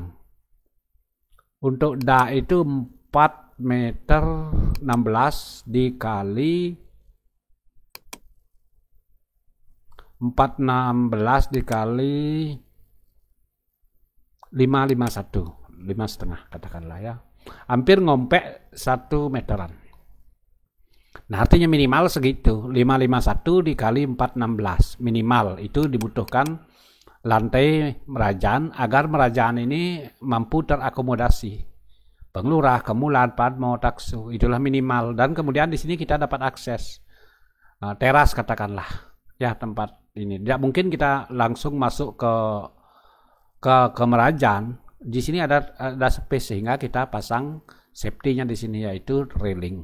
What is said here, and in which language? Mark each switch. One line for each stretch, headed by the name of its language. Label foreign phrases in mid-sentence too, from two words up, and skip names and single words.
Indonesian: Untuk dak itu 4 meter 16 dikali 416 dikali 551, 5,5 katakanlah ya. Hampir ngompek 1 meteran. Nah, artinya minimal segitu, 551 dikali 416 minimal itu dibutuhkan lantai merajan agar merajan ini mampu terakomodasi. Penglurah, kemulan, padmo, taksu, itulah minimal. Dan kemudian di sini kita dapat akses teras katakanlah, ya tempat ini. Tidak mungkin kita langsung masuk ke merajan. Di sini ada space sehingga kita pasang safety-nya di sini yaitu railing.